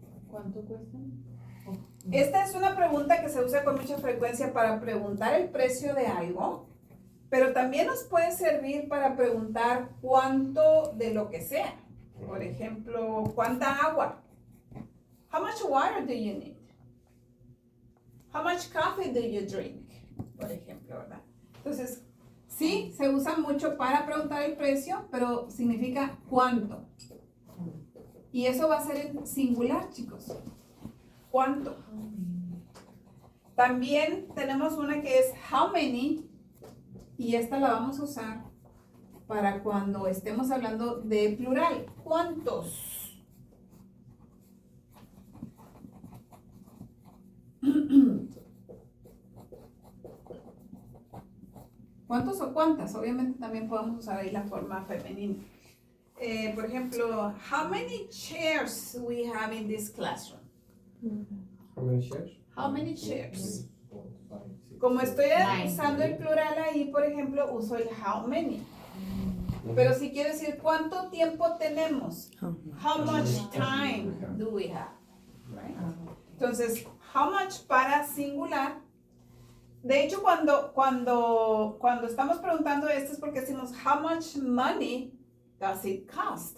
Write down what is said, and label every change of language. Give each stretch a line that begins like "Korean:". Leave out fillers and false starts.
Spanish: ¿Cuánto cuesta? Esta es una pregunta que se usa con mucha frecuencia para preguntar el precio de algo Pero también nos puede servir para preguntar cuánto de lo que sea. Por ejemplo, ¿cuánta agua?
English: How much water do you need? How much coffee do you drink?
Spanish: Por ejemplo, ¿verdad? Entonces, sí, se usa mucho para preguntar el precio, pero significa cuánto. Y eso va a ser en singular, chicos. ¿Cuánto? También tenemos una que es how many, y esta la vamos a usar para cuando estemos hablando de plural. ¿Cuántos? ¿Cuántos o cuántas? Obviamente también podemos usar ahí la forma femenina. Por ejemplo,
English: how many chairs we have in this classroom? How many shares? How many chairs? 4, 5, 6,
Spanish: Como estoy
English: 9.
Spanish: usando el plural ahí, por ejemplo, uso el how many. Pero si quiero decir cuánto tiempo tenemos,
English: how much time do we have? Right?
Spanish: Entonces, how much para singular. De hecho, cuando estamos preguntando esto es porque decimos
English: how much money does it cost.